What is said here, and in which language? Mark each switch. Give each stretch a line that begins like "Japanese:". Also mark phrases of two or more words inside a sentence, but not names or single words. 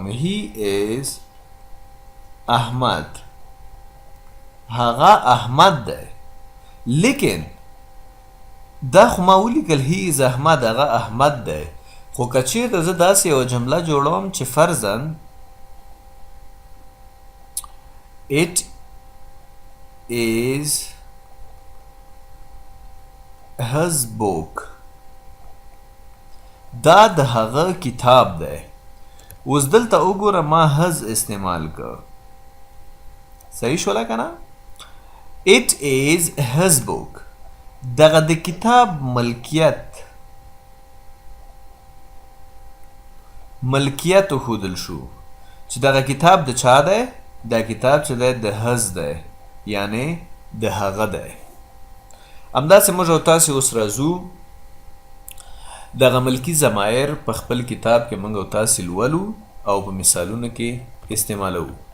English: he is احمد.
Pashto: هغه احمد دی، لیکن دا خو ما ولیکل
English: he is احمد،
Pashto: هغه احمد دی. خو که چیرته زه داسې یوه جمله جوړوم چې فرضاً
English: it is his book،
Pashto: دا د هغه کتاب دی. اوس دلته وګوره ما his استعمال کړ. صحیح شوله که نه؟
English: it is his book،
Pashto: دغه د کتاب ملکیت وښودل شو چې دغه کتاب د چا دی؟ دا کتاب چې دی د هز دی، یعنی د هغه دی. همداسې موږ او تاسې اوس راځو دغه ملکي ضمایر په خپل کتاب کې موږ او تاسې لولو او په مثالونو کې استعمالوو.